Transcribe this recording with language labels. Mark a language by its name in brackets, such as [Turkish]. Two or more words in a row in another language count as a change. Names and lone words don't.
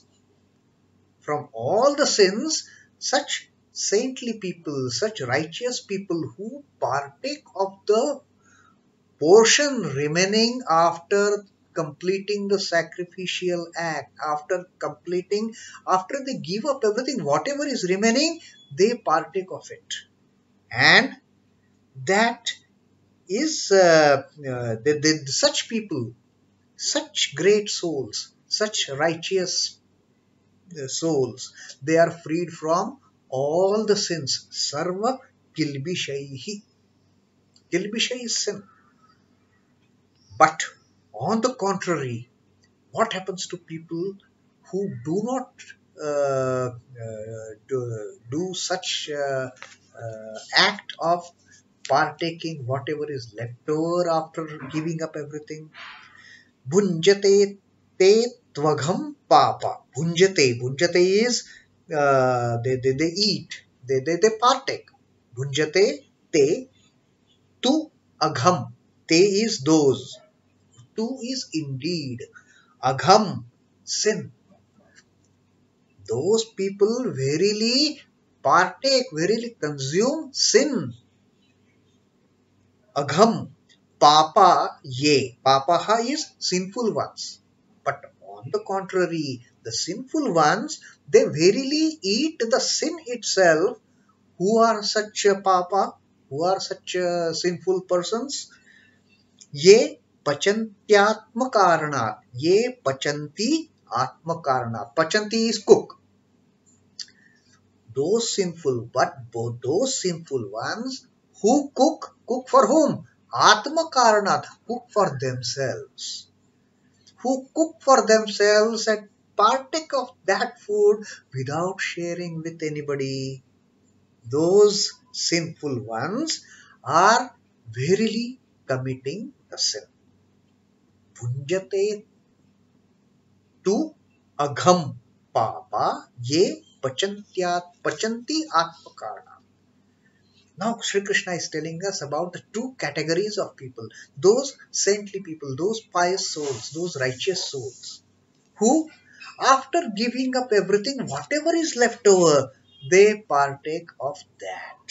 [English] From all the sins, such saintly people, such righteous people who partake of the portion remaining after completing the sacrificial act, after they give up everything, whatever is remaining, they partake of it. And that is such people, such great souls, such righteous souls, they are freed from all the sins. Sarva-kilbiṣhaiḥ. Kilbiṣhaiḥ is sin. But on the contrary, what happens to people who do not do such act of partaking whatever is left over after giving up everything? [Sanskrit] Bhuñjate tvaghaṁ pāpā. [English] Bhuñjate is they eat, they partake. [Sanskrit] Bhuñjate te Tu agham. [English] Te is those. Tu is indeed. Agham, sin. Those people verily partake, verily consume sin. [Sanskrit] Agham. Pāpā ye. [English] Pāpā is sinful ones. But on the contrary, the sinful ones, they verily eat the sin itself. Who are such a pāpā? Who are such sinful persons? [Sanskrit] Ye pachantyātma-kāraṇāt. Ye pachanti atma-kāraṇāt. Pachanti [English] is cook. Those sinful, but both those sinful ones who cook for whom? Atma-kāraṇāt, cook for themselves. Who cook for themselves and partake of that food without sharing with anybody. Those sinful ones are verily committing a sin. [Sanskrit] Bhuñjate tu agham pāpā ye pachanti atma-kāraṇāt. [English] Now Sri Krishna is telling us about the two categories of people. Those saintly people, those pious souls, those righteous souls, who after giving up everything, whatever is left over, they partake of that.